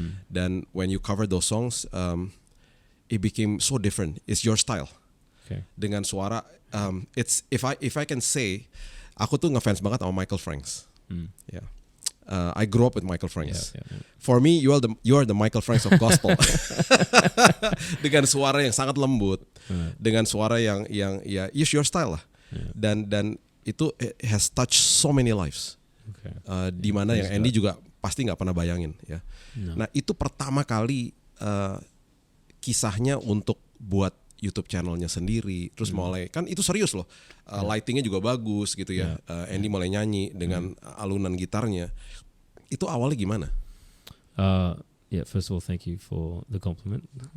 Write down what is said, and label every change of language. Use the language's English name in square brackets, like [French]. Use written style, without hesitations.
[English] Dan when you cover those songs, it became so different. It's your style. [Indonesian] Dengan suara, [English] it's if I can say, [Indonesian] aku tuh ngefans banget sama Michael Franks. [English] I grew up with Michael Franks. For me, you are the Michael Franks of gospel. [Indonesian] Dengan suara yang sangat lembut, dengan suara yang ya [English] use your style [Indonesian] lah. Dan itu [English] has touched so many lives. [Indonesian] Di mana yang Andy juga pasti nggak pernah bayangin ya. Nah itu pertama kali kisahnya untuk buat YouTube channelnya sendiri, terus mulai kan itu serius loh, lightingnya juga bagus gitu ya. Andy mulai nyanyi dengan alunan gitarnya. Itu awalnya gimana? [English] First of all, thank you for the compliment.